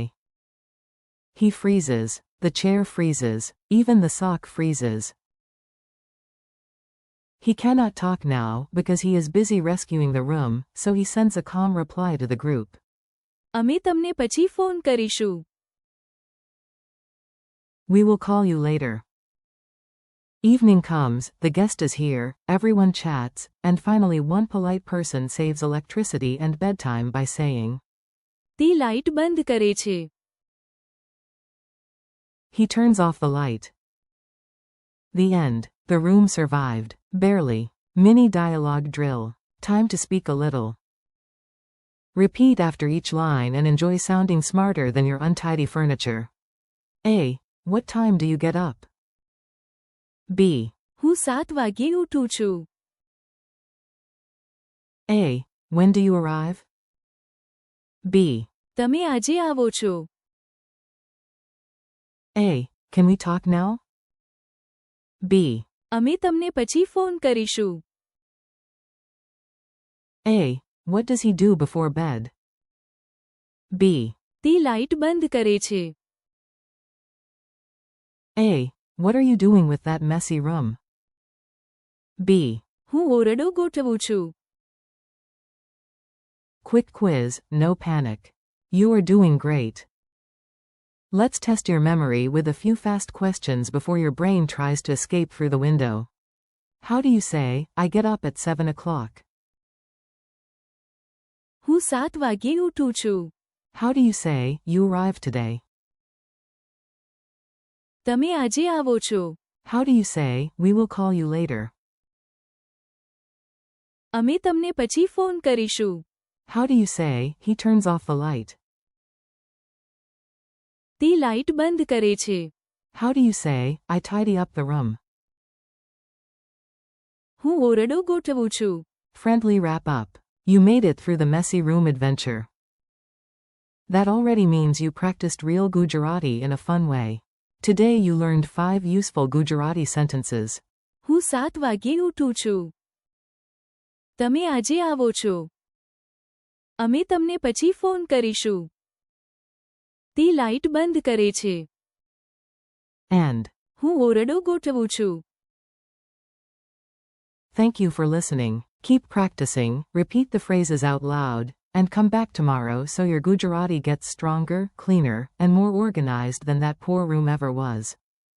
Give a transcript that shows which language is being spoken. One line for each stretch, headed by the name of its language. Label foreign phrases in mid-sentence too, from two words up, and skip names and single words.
English: He freezes, the chair freezes, even the sock freezes. He cannot talk now because he is busy rescuing the room, so he sends a calm reply to the group.
Gujarati: અમે તમને પછી ફોન કરીશું.
English: We will call you later. Evening comes, the guest is here, everyone chats, and finally one polite person saves electricity and bedtime by saying.
Gujarati: તે લાઇટ બંધ કરે છે.
English: He turns off the light. The end. The room survived. Barely. Mini dialogue drill. Time to speak a little. Repeat after each line and enjoy sounding smarter than your untidy furniture. A. What time do you get up? B.
Gujarati: હું 7 વાગ્યે ઉઠું છું.
English: A. When do you arrive? B.
Gujarati: તમે આજે આવો છો.
English: A. Can we talk now? B.
Gujarati: અમે તમને પછી ફોન કરીશું.
English: A. What does he do before bed? B.
Gujarati: તે લાઇટ બંધ કરે છે.
English: A. What are you doing with that messy room? B.
Gujarati: હું ઓરડો ગોઠવું છું.
English: Quick quiz, no panic. You are doing great. Let's test your memory with a few fast questions before your brain tries to escape through the window. How do you say, I get up at 7 o'clock?
Gujarati: હું 7 વાગ્યે ઉઠું છું.
English: How do you say, you arrive today?
Gujarati: તમે આજે આવો છો.
English: How do you say, we will call you later?
Gujarati: અમે તમને પછી ફોન કરીશું.
English: How do you say, he turns off the light?
Gujarati: તે લાઇટ બંધ કરે છે.
English: How do you say, I tidy up the room?
Gujarati: હું ઓરડો ગોઠવું છું.
English: Friendly wrap up. You made it through the messy room adventure. That already means you practiced real Gujarati in a fun way. Today you learned 5 useful Gujarati sentences.
Gujarati: હું 7 વાગ્યે ઉઠું છું. તમે આજે આવો છો. અમે તમને પછી ફોન કરીશું. તે લાઇટ બંધ કરે છે.
English: And
Gujarati: હું ઓરડો ગોઠવું છું.
English: thank you for listening. Keep practicing, repeat the phrases out loud, and come back tomorrow so your Gujarati gets stronger, cleaner, and more organized than that poor room ever was.